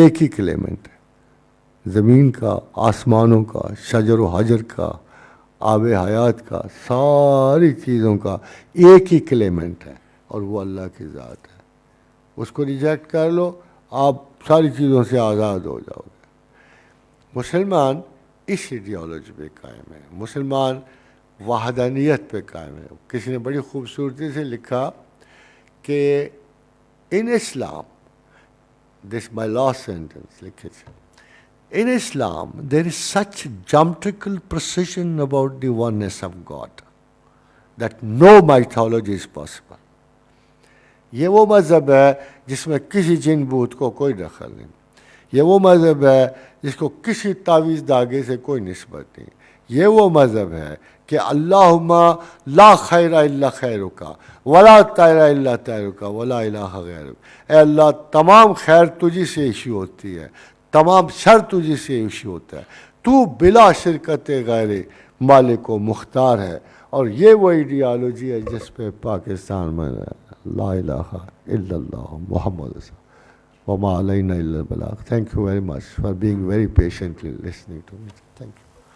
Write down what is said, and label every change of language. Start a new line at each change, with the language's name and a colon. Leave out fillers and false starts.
Urdu: ایک ہی کلیمنٹ ہے, زمین کا, آسمانوں کا, شجر و حجر کا, آب حیات کا, ساری چیزوں کا ایک ہی کلیمنٹ ہے, اور وہ اللہ کی ذات ہے. اس کو ریجیکٹ کر لو, آپ ساری چیزوں سے آزاد ہو جاؤ گے. مسلمان اس ایڈیالوجی پہ قائم ہے, مسلمان وحدانیت پہ قائم ہے. کسی نے بڑی خوبصورتی سے لکھا کہ
English: in Islam, this my last sentence
Urdu: لکھے تھے,
English: in Islam there is such geometrical precision about the oneness of God that no mythology is possible.
Urdu: یہ وہ مذہب ہے جس میں کسی جن بوت کو کوئی دخل نہیں. یہ وہ مذہب ہے جس کو کسی تعویذ داغے سے کوئی نسبت نہیں. یہ وہ مذہب ہے کہ
Arabic: اللہم لا خیر الا خیرک ولا طیر الا طیرک ولا الہ غیرک.
Urdu: اے اللہ تمام خیر تجھی سے ایشو ہوتی ہے, تمام شر تجھی سے ایشو ہوتا ہے, تو بلا شرکت غیر مالک و مختار ہے. اور یہ وہ ایڈیالوجی ہے جس پہ پاکستان میں
Arabic: لا الہ الا اللہ محمد رسول وما علینا الا البلاغ.
English: Thank you very much for being very patiently listening to me. Thank you.